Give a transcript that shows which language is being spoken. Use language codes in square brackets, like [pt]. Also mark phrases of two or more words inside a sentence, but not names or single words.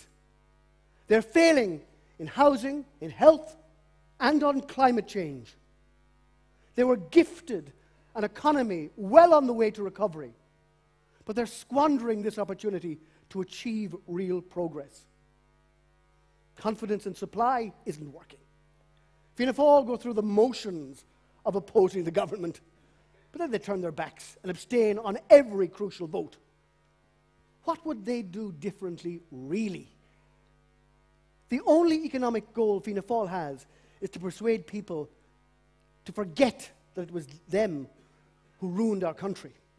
[en] They're failing in housing, in health, and on climate change. They were gifted an economy well on the way to recovery, but they're squandering this opportunity to achieve real progress. Confidence in supply isn't working. Fianna Fáil go through the motions of opposing the government, but then they turn their backs and abstain on every crucial vote. What would they do differently, really? The only economic goal Fianna Fáil has is to persuade people to forget that it was them who ruined our country.